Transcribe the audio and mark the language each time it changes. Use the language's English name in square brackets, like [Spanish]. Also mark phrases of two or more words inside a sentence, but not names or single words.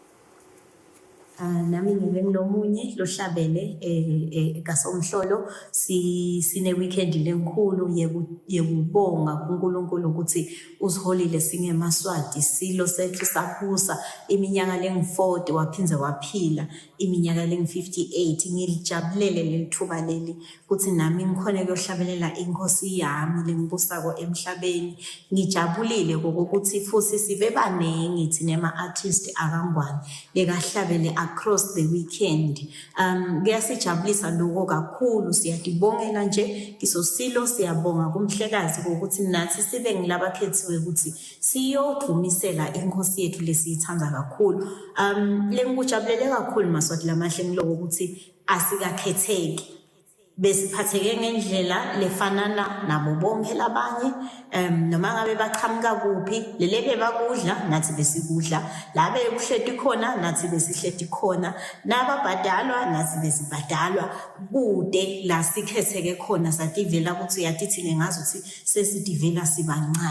[Swati] Nami ngilomunye lohlabele kasomhlolo sine weekend lenkulu yekubonga kuNkulunkulu ukuthi usiholile singeMaswati silo sethu saphusa iminyaka lengu-40 waphinze waphila iminyaka lengu-58 ngilijabulele lelithuba leli ukuthi nami ngikhona kuyohlabelela inkosi yami lengibusako emhlabeni ngijabulile kokuthi futhi sibe baningi thina ama-artist akangwane lekahlabele [English] across the weekend. [Swati] Kuyasijabulisa lokho kakhulu siyadibongela nje kisosilo siyabonga kumhlekazi ukuthi nathi sibe ngilabakhethiwe ukuthi siyodumisela inkosi yethu lesiyithanda kakhulu. Lengikujabulele kakhulu Maswati lamahle ngiloko ukuthi asikakhetheki besiphatheke ngendlela lefanana nabo bonke labanye noma ngabe baqhamuka kuphi lele bebakudla nathi besikudla labe kuhleti khona nathi besihleti khona nababhadalwa nathi besibhadalwa kude la sikhetheke khona sativela ukuthi uyatithile ngazo ukuthi sesitivela sibancane.